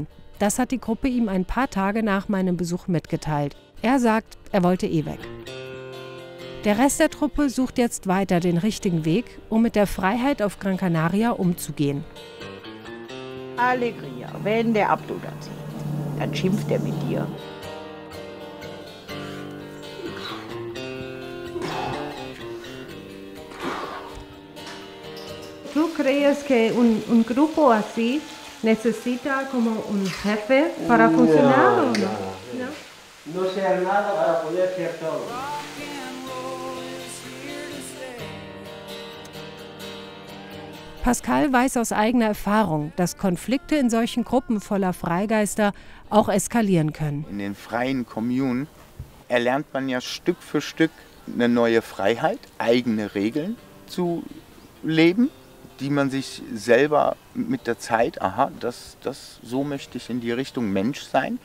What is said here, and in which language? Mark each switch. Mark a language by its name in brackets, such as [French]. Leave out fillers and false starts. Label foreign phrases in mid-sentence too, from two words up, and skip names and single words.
[German] Das hat die Gruppe ihm ein paar Tage nach meinem Besuch mitgeteilt. Er sagt, er wollte eh weg. Der Rest der Truppe sucht jetzt weiter den richtigen Weg, um mit der Freiheit auf Gran Canaria umzugehen. Alegria, wenn der Abdul das sieht, dann schimpft er mit dir. [Spanish] ¿Tú crees que un grupo así necesita como un jefe para funcionar? ¿O no? No ser nada para poder ser todo. [German] Pascal weiß aus eigener Erfahrung, dass Konflikte in solchen Gruppen voller Freigeister auch eskalieren können. In den freien Kommunen erlernt man ja Stück für Stück eine neue Freiheit, eigene Regeln zu leben, die man sich selber mit der Zeit, so möchte ich in die Richtung Mensch sein.